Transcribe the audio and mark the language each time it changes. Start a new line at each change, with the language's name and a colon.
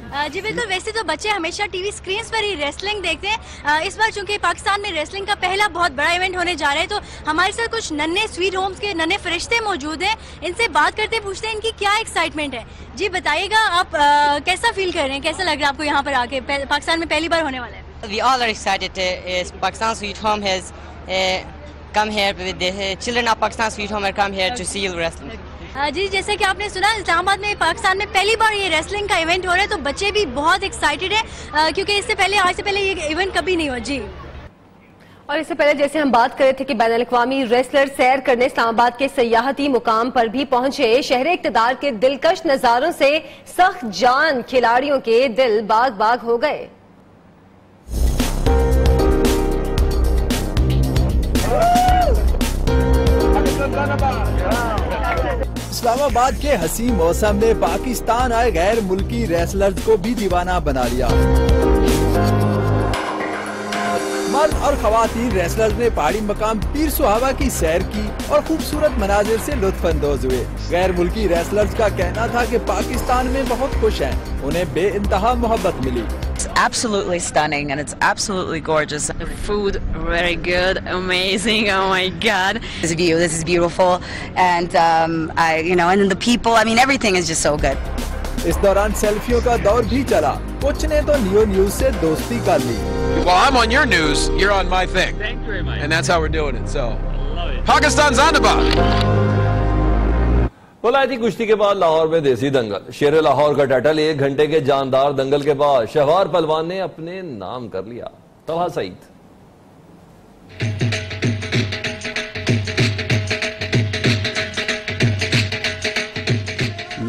Hindi: जी बिल्कुल, वैसे तो बच्चे हमेशा टीवी स्क्रीन्स पर ही रेसलिंग देखते हैं। इस बार चूंकि पाकिस्तान में रेसलिंग का पहला बहुत बड़ा इवेंट होने जा रहा है, तो हमारे साथ कुछ नन्हे स्वीट होम्स के नन्हे फरिश्ते मौजूद हैं। इनसे बात करते पूछते हैं इनकी क्या एक्साइटमेंट है। जी बताइएगा, आप कैसा फील कर रहे हैं, कैसा लग रहा है आपको यहाँ पर आके? पाकिस्तान में पहली बार होने वाला है।
English: We all are excited. Pakistan Sweet Home has come here with the children of Pakistan Sweet Home have come here to see wrestling.
Hindi: जी, जैसे कि आपने सुना, इस्लामाबाद में पाकिस्तान में पहली बार ये रेसलिंग का इवेंट हो रहा है, तो बच्चे भी बहुत एक्साइटेड हैं क्योंकि इससे पहले, आज से पहले ये इवेंट कभी नहीं हुआ। जी, और इससे पहले जैसे हम बात कर रहे थे कि बैनुल अक़वामी रेसलर सैर करने इस्लामाबाद के सयाहती मुकाम पर भी पहुंचे। शहर इक़्तिदार के दिलकश नजारों से सख्त जान खिलाड़ियों के दिल बाग बाग हो गए। इस्लामाबाद के हसी मौसम ने पाकिस्तान आए गैर मुल्की रेसलर्स को भी दीवाना बना लिया। मर्द और खवातीन रेसलर्स ने पहाड़ी मकाम पीर सुहावा की सैर की और खूबसूरत मनाजिर से लुत्फ अंदोज हुए। गैर मुल्की रेसलर्स का कहना था कि पाकिस्तान में बहुत खुश हैं, उन्हें बेइंतहा मोहब्बत मिली।
English: It's absolutely stunning and it's absolutely gorgeous. The food very good, amazing. Oh my God! This view, this is beautiful, and and then the people. I mean, everything is just so good.
Hindi: इस दौरान सेल्फियों का दौर भी चला। कुछ ने तो neo news से दोस्ती कर ली।
English: Well, I'm on your news. You're on my thing. Thank you very much. And that's how we're doing it. So, Pakistan's on the ball.
Hindi: वलायती कुश्ती के बाद लाहौर में देसी दंगल। शेर लाहौर का टाइटल 1 घंटे के जानदार दंगल के बाद शहवार पहलवान ने अपने नाम कर लिया। तलहा सईद।